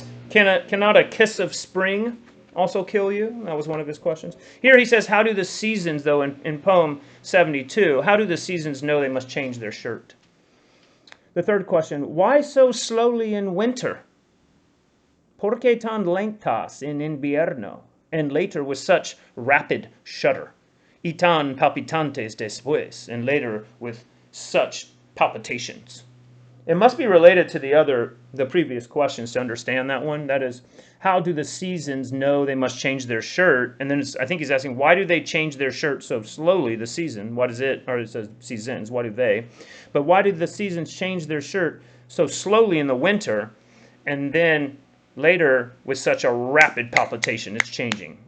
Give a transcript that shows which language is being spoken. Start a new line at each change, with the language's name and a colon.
English: Cannot a kiss of spring also kill you? That was one of his questions. Here he says, how do the seasons, though, in poem 72, how do the seasons know they must change their shirt? The third question, why so slowly in winter?
Spanish: ¿Por qué tan lentas en invierno?
English: And later with such rapid shudder.
Spanish: Y tan palpitantes después.
English: And later with such palpitations. It must be related to the previous questions to understand that one. That is, how do the seasons know they must change their shirt? And then I think he's asking, why do they change their shirt so slowly, the season? What is it? Or it says seasons, why do they? But why do the seasons change their shirt so slowly in the winter, and then later with such a rapid palpitation, it's changing?